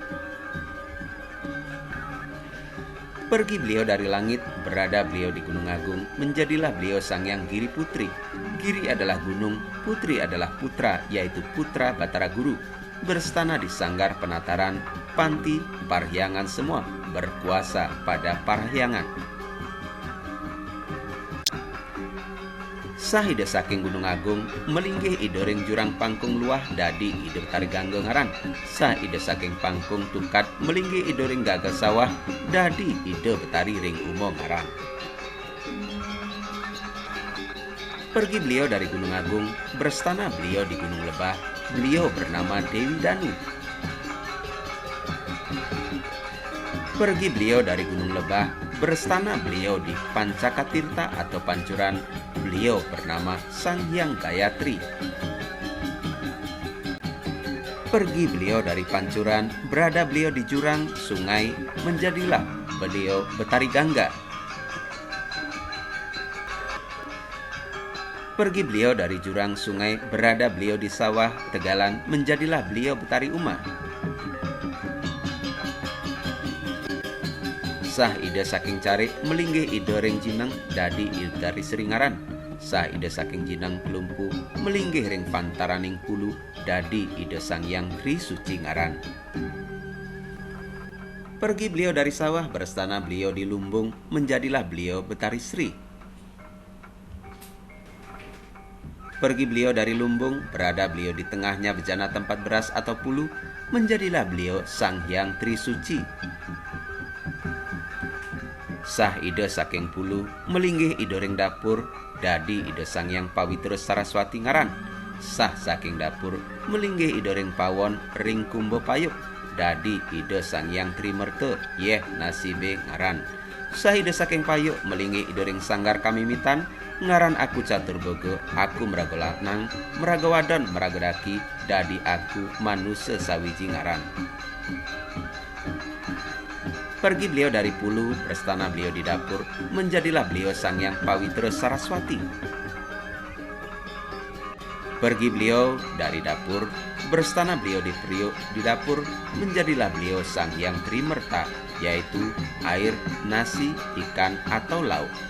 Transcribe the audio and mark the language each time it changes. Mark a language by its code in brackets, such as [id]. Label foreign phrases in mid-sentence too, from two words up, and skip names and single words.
[id] Pergi beliau dari langit, berada beliau di Gunung Agung, menjadilah beliau Sangyang Giri Putri. Giri adalah gunung, Putri adalah putra, yaitu putra Batara Guru. Berstana di Sanggar Penataran, panti, parhyangan semua, berkuasa pada parhyangan. [ban] Sah ide saking Gunung Agung melinggih ide ring jurang pangkung luah dadi ide betari gangga ngaran. Sah ide saking pangkung tukat melinggih ide ring gagal sawah dadi ide betari ring umo ngaran. [id] Pergi beliau dari Gunung Agung, berstana beliau di Gunung Lebah. Beliau bernama Dewi Danu. Pergi beliau dari Gunung Lebah, berstana beliau di Pancakatirta atau Pancuran. Beliau bernama Sang Hyang Gayatri. Pergi beliau dari Pancuran, berada beliau di jurang sungai, menjadilah beliau Betari Gangga. Pergi beliau dari jurang sungai, berada beliau di sawah tegalan, menjadilah beliau Betari Uma. [ban] Sah ide saking Carik melinggih ide ring Jinang dadi ide dari Seringaran. Sah ide saking Jinang Kelumpu melinggih ring Pantaraning Pulu dadi ide Sang Hyang Trisuci ngaran. [id] Pergi beliau dari sawah, berstana beliau di lumbung, menjadilah beliau Betari Sri. Pergi beliau dari lumbung, berada beliau di tengahnya bejana tempat beras atau pulu, menjadilah beliau Sang Hyang Trisuci. [ban] Sah ide saking pulu melinggih ide ring dapur dadi ide Sang Hyang Pawitra Saraswati ngaran. Sah saking dapur melinggih ide ring pawon ring kumbo payuk dadi ide Sang Hyang Trimerta yeh nasibe ngaran. Sah ide saking payuk melinggih ide ring sanggar kamimitan ngaran aku Caturboga, aku meraga lanang, meraga wadon, meraga daki, dadi aku manusia sawiji ngaran. [id] Pergi beliau dari pulu, berstana beliau di dapur, menjadilah beliau Sang Hyang Pawitra Saraswati. Pergi beliau dari dapur, berstana beliau di priuk di dapur, menjadilah beliau Sang Hyang Trimerta, yaitu air, nasi, ikan, atau lauk.